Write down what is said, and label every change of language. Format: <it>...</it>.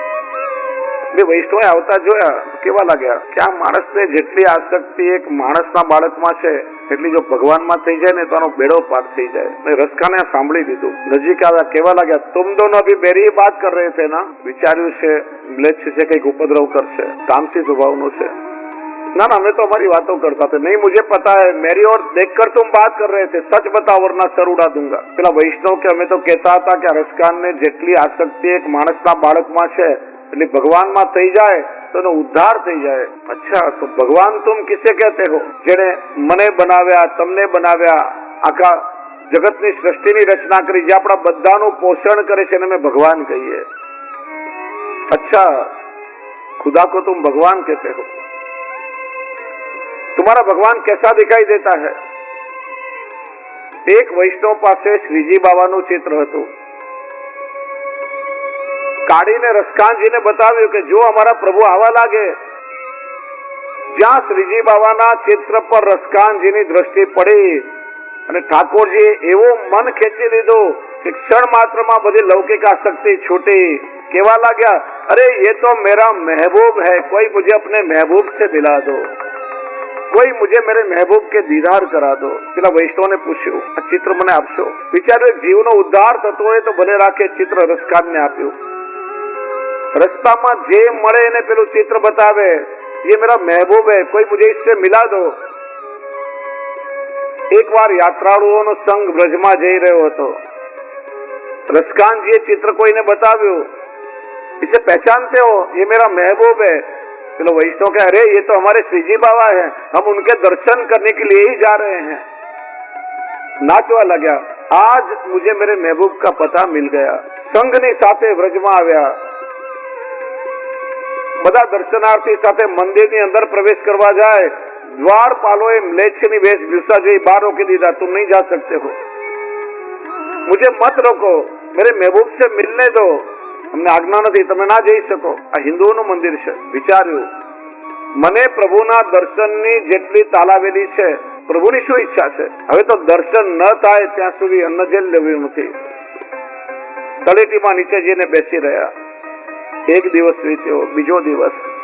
<gu>2 વૈષ્ણવોએ આવતા જોયા, કેવા લાગ્યા કે આ માણસને જેટલી આસક્તિ એક માણસના બાળકમાં છે એટલી જો ભગવાનમાં થઈ જાય ને તો આનો બેડો પાર થઈ જાય. રસખાને સાંભળી દીધું, નજીક આવ્યા, કેવા લાગ્યા,</gu> <hi>તુમ દોનો અભી મેરી બાત કર રહે થે ના?</hi> <gu>વિચાર્યું છે મ્લેચ્છ છે, કઈક ઉપદ્રવ કરશે, તામસી સ્વભાવનું છે.</gu> <hi>ना ना, हमें तो हमारी बातों करता था. नहीं, मुझे पता है, मेरी ओर देखकर तुम बात कर रहे थे, सच बताओ वरना सर उड़ा दूंगा.</hi> <gu>પેલા વૈષ્ણવ કે અમે તો કહેતા હતા કે રસકાનને જેટલી આસક્તિ એક માણસના બાળકમાં છે એટલે ભગવાનમાં થઈ જાય તો એનો ઉદ્ધાર થઈ જાય.</gu> <hi>અચ્છા, તો ભગવાન તુમ કિસે કહેતે હો?</hi> <gu>જેને મને બનાવ્યા, તમને બનાવ્યા, આખા જગતની સૃષ્ટિની રચના કરી, જે આપણા બધાનું પોષણ કરે છે એને અમે ભગવાન કહીએ.</gu> <hi>અચ્છા, खुदा को तुम भगवान कहते हो, तुम्हारा भगवान कैसा दिखाई देता है? एक वैष्णव</hi> <gu>પાસે શ્રીજી બાવાનું ચિત્ર હતું. કાઢીને રસકાનજીને બતાવ્યું કે જો અમારા પ્રભુ આવા લાગે. જ્યાં શ્રીજી બાવાના ચિત્ર પર રસકાનજીની દ્રષ્ટિ પડી અને ઠાકોરજીએ એવો મન ખેંચી લીધું કે ક્ષણ માત્રમાં બધી લૌકિક આસક્તિ છૂટી. કેવા લાગ્યા, અરે</gu> <hi>ये तो मेरा महबूब है, कोई मुझे अपने महबूब से मिला दो, कोई मुझे मेरे महबूब के दीदार करा दो.</hi> <gu>પેલા વૈષ્ણવને પૂછ્યું, આ ચિત્ર મને આપશો? વિચાર્યું જીવનો ઉદ્ધાર થતો હોય તો ભલે રાખે. ચિત્ર રસકાનને આપ્યું. રસ્તામાં જે મળે એને પેલું ચિત્ર બતાવે,</gu> <hi>ये मेरा महबूब है, कोई मुझे इससे मिला दो.</hi> <gu>એક વાર યાત્રાળુઓનો સંઘ બ્રજમાં જઈ રહ્યો હતો. રસકાનજીએ ચિત્ર કોઈને બતાવ્યું,</gu> <hi>इसे पहचानते हो? ये मेरा महबूब है. चलो वैष्णव कह अरे ये तो हमारे श्रीजी बाबा है, हम उनके दर्शन करने के लिए ही जा रहे हैं. नाचवा लगा, आज मुझे मेरे महबूब का पता मिल गया.</hi> <gu>संघની સાથે વ્રજમાં આવ્યા. બધા દર્શનાર્થી સાથે મંદિરની અંદર પ્રવેશ કરવા જાય. દ્વારપાલોએ મ્લેચ્છની વેશભૂષા જોઈ બહાર રોકી દીધા.</gu> <hi>तुम नहीं जा सकते हो, मुझे मत रोको, मेरे महबूब से मिलने दो,</hi> <gu>અમને આજ્ઞા નથી, તમે ના જઈ શકો. આ હિન્દુઓનું મંદિર છે. વિચાર્યું, મને પ્રભુના દર્શનની જેટલી તાલાવેલી છે, પ્રભુની શું ઈચ્છા છે? હવે તો દર્શન ન થાય ત્યાં સુધી અન્ન જેલ લેવું નથી. તળેટીમાં નીચે જઈને બેસી રહ્યા. એક દિવસ વીત્યો, બીજો દિવસ.</gu>